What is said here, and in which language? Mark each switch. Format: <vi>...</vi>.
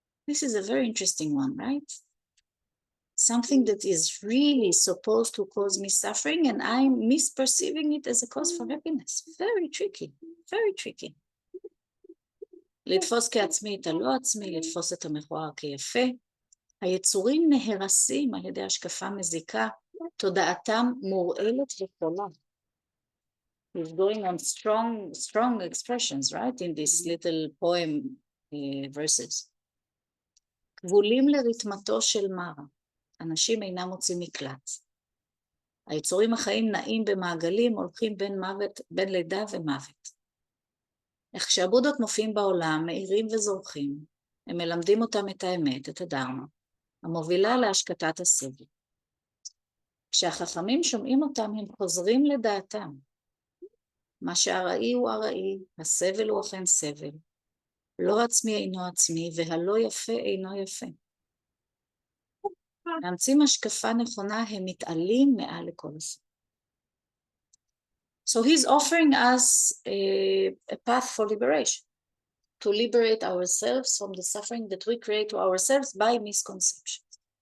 <en>This is a very interesting one, right? Something that is really supposed to cause me suffering and I'm misperceiving it as a cause for happiness. Very tricky, very tricky.</en> <he>לתפוס כעצמי את הלא עצמי, לתפוס את המכוער כיפה. היצורים נהרסים על ידי השקפה מזיקה, תודעתם מורעלת וחולה.</he> <en>He's going on strong expressions, right, in this little poem verses.</en> <he>כבולים לרתמתו של מרה. אנשים אינם מוצאים מקלט. היצורים החיים נעים במעגלים, הולכים בין לידה ומוות. איך שהבודות מופיעים בעולם, מאירים וזורחים, הם מלמדים אותם את האמת, את הדרמה, המובילה להשקטת הסבל. כשהחכמים שומעים אותם, הם חוזרים לדעתם. מה שהארעי הוא ארעי, הסבל הוא אכן סבל. לא עצמי אינו עצמי, והלא יפה אינו יפה. מאמצים השקפה נכונה, הם מתעלים מעל לכל הסבל.</he> <en>So he's offering us a path for liberation, to liberate ourselves from the suffering that we create to ourselves by misconceptions.</en>